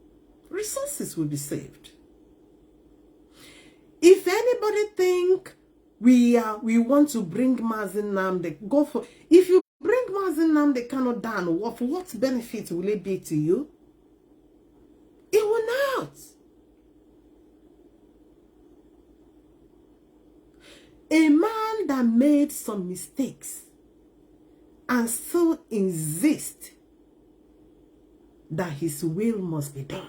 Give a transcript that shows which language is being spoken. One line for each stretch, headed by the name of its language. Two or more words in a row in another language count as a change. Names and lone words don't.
English: Resources will be saved. If anybody think we want to bring Mazi Nnamdi. Go for, if you bring Mazi Nnamdi Kanu down, what benefit will it be to you? It will not. A man that made some mistakes and still insists that his will must be done.